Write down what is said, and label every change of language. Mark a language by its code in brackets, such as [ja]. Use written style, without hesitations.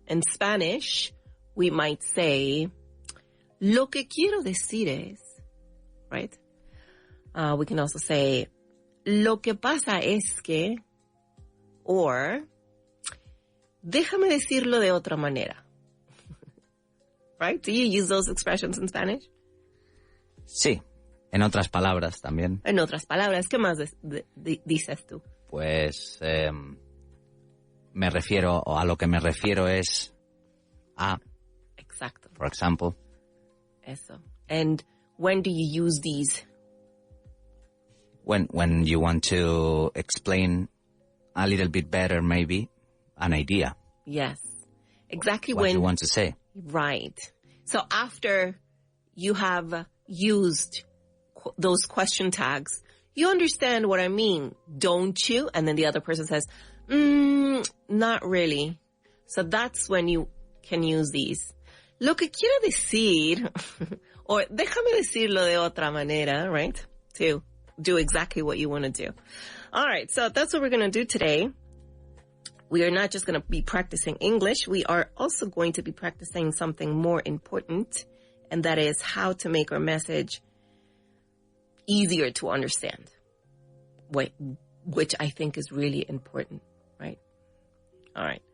[en] In Spanish, we might say, [es] lo que quiero decir es, [en] right? We can also say, [es] lo que pasa es que, [en] or, [es] déjame decirlo de otra manera. [en] Right? Do you use those expressions in Spanish? [es] Sí, en otras palabras también. En otras palabras, ¿qué más dices tú? Pues me refiero, o a lo que me refiero es a. Exacto. [en] For example. Eso. And when do you use these? When you want to explain a little bit better, maybe, an idea. Yes. Exactly what you want to say. Right. So after you have used those question tags, you understand what I mean, don't you? And then the other person says, not really. So that's when you can use these. [es] Lo que quiero decir, or déjame decirlo de otra manera, right? [en] To do exactly what you want to do. All right, so that's what we're going to do today. We are not just going to be practicing English. We are also going to be practicing something more important, and that is how to make our message easier to understand, which I think is really important, right? All right.